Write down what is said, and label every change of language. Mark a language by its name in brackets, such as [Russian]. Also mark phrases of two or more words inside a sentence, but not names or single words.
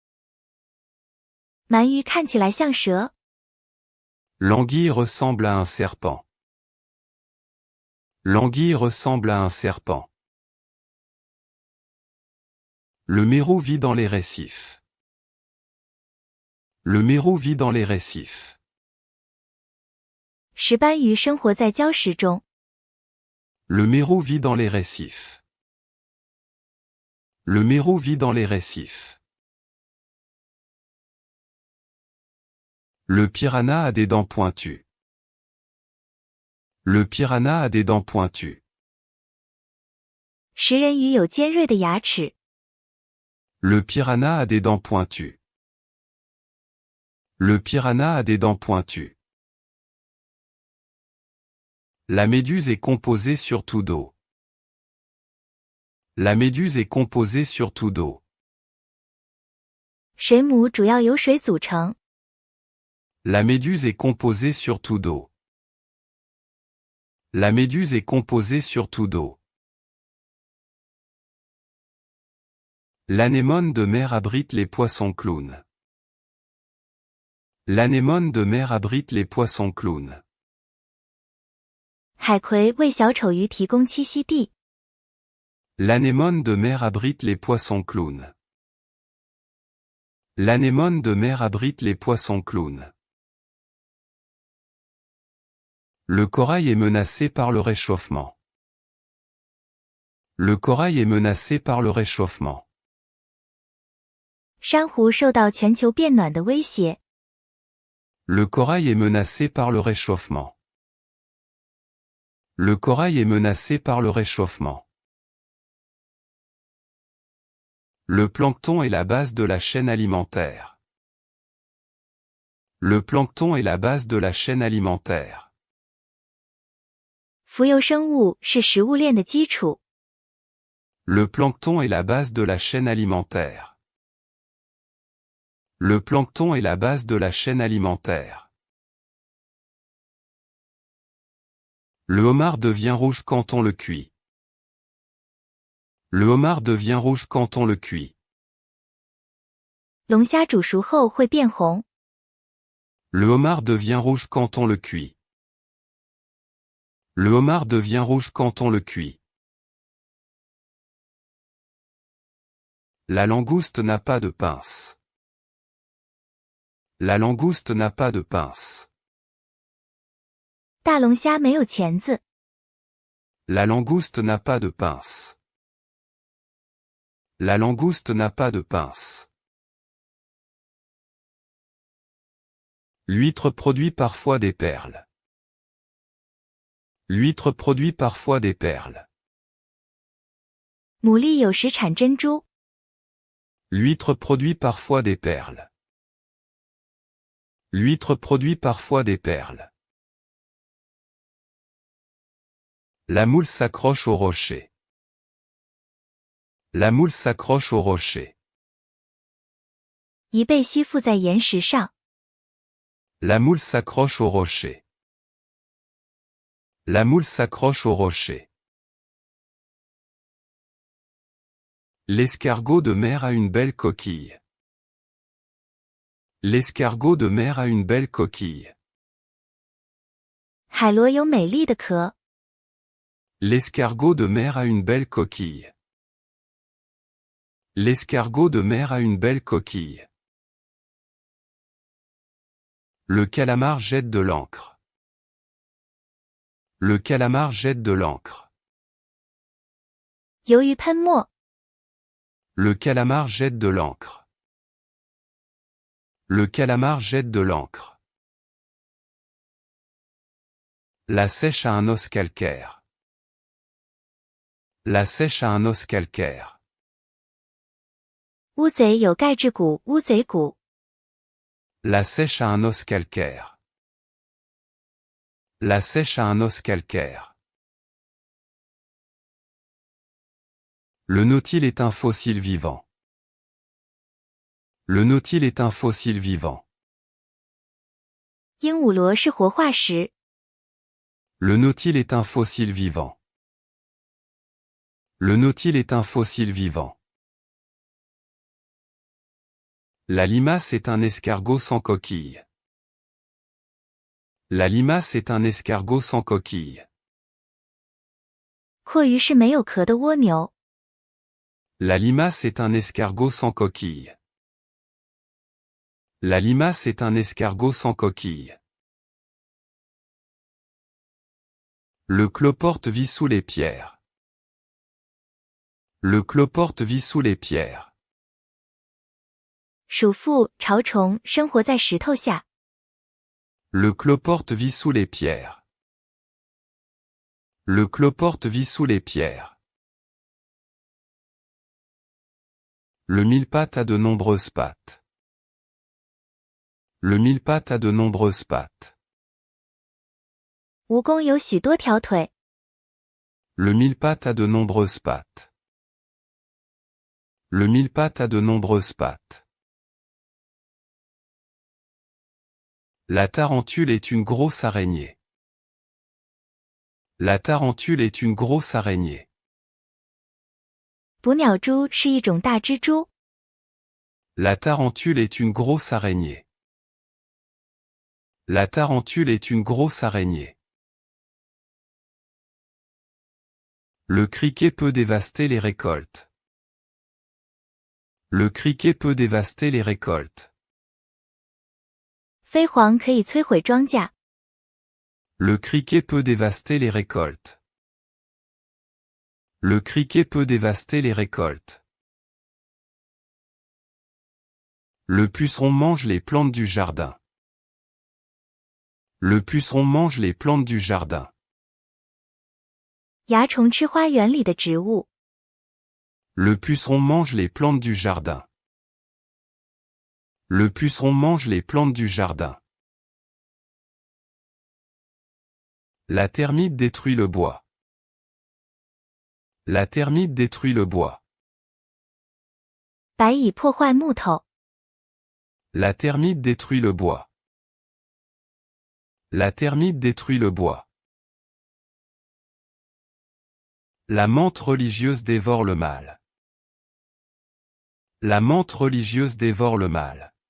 [Chinese] 鳗鱼看起来像蛇。 [French] L'anguille ressemble à un serpent. L'anguille ressemble à un serpent. Le mérou vit dans les récifs. Le mérou vit dans les récifs. [Chinese] 石斑鱼生活在礁石中。 [French] Le mérou vit dans les récifs. Le mérou vit dans les récifs. Le piranha a des dents pointues. Le piranha a des dents pointues. [Chinese] 食人鱼有尖锐的牙齿。 [French] Le piranha a des dents pointues. Le piranha a des dents pointues. La méduse est composée surtout d'eau. La méduse est composée surtout d'eau. [Chinese] 水母主要由水组成。 [French] La méduse est composée surtout d'eau. La méduse est composée surtout d'eau. L'anémone de mer abrite les poissons clowns. L'anémone de mer abrite les poissons clowns. [Chinese] 海葵为小丑鱼提供栖息地。 [French] L'anémone de mer abrite les poissons clowns. L'anémone de mer abrite les poissons clowns. Le corail est menacé par le réchauffement. Le corail est menacé par le réchauffement. [Chinese] 珊瑚受到全球变暖的威胁。 [French] Le corail est menacé par le réchauffement. Le corail est menacé par le réchauffement. Le plancton est la base de la chaîne alimentaire. Le plancton est la base de la chaîne alimentaire. [Chinese] 浮游生物是食物链的基础。 [French] Le plancton est la base de la chaîne alimentaire. Le plancton est la base de la chaîne alimentaire. Le homard devient rouge quand on le cuit. Le homard devient rouge quand on le cuit. [Chinese] 龙虾煮熟后会变红。 [French] Le homard devient rouge quand on le cuit. Le homard devient rouge quand on le cuit. La langouste n'a pas de pince. La langouste n'a pas de pince. [Chinese] 大龙虾没有钳子。 [French] La langouste n'a pas de pince. La langouste n'a pas de pince. L'huître produit parfois des perles. L'huître produit parfois des perles. [Chinese] 牡蛎有时产珍珠。 [French] L'huître produit parfois des perles. L'huître produit parfois des perles. La moule s'accroche au rocher. La moule s'accroche au rocher. [Chinese] 鱼被吸附在岩石上。 [French] La moule s'accroche au rocher. La moule s'accroche au rocher. L'escargot de mer a une belle coquille. L'escargot de mer a une belle coquille. [Chinese] 海螺有美丽的壳。 [French] L'escargot de mer a une belle coquille. L'escargot de mer a une belle coquille. Le calamar jette de l'encre. Le calamar jette de l'encre. [Chinese] 鱿鱼喷墨。 [French] Le calamar jette de l'encre. Le calamar jette de l'encre. La seiche a un os calcaire. La seiche a un os calcaire. [Chinese] 乌贼有钙质骨，乌贼骨。 [French] La seiche a un os calcaire. La seiche a un os calcaire. Le nautile est un fossile vivant. Le nautile est un fossile vivant. [Chinese] 鹦鹉螺是活化石。 [French] Le nautile est un fossile vivant. Le nautile est un fossile vivant. La limace est un escargot sans coquille. La limace est un escargot sans coquille. [Chinese] 蛞蝓是没有壳的蜗牛。 [French] La limace est un escargot sans coquille. La limace est un escargot sans coquille. Le cloporte vit sous les pierres. Le cloporte vit sous les pierres. [Chinese] 鼠妇潮虫生活在石头下。 [French] Le cloporte vit sous les pierres. Le cloporte vit sous les pierres. Le mille-pattes a de nombreuses pattes. Le mille-pattes a de nombreuses pattes. [Chinese] 蜈蚣有许多条腿。 [French] Le mille-pattes a de nombreuses pattes. Le mille-pattes a de nombreuses pattes. La tarentule est une grosse araignée. La tarentule est une grosse araignée. [Chinese] 捕鸟蛛是一种大蜘蛛。 [French] La tarentule est une grosse araignée. La tarentule est une grosse araignée. Le criquet peut dévaster les récoltes. Le criquet peut dévaster les récoltes. [Chinese] 飞蝗可以摧毁庄稼。 [French] Le criquet peut dévaster les récoltes. Le criquet peut dévaster les récoltes. Le puceron mange les plantes du jardin. Le puceron mange les plantes du jardin. [Chinese] 蚜虫吃花园里的植物。 [French] Le puceron mange les plantes du jardin. Le puceron mange les plantes du jardin. La termite détruit le bois. La termite détruit le bois. [Chinese] 白蚁破坏木头。 [French] La termite détruit le bois. La termite détruit le bois. La menthe religieuse dévore le mal. La menthe religieuse dévore le mal.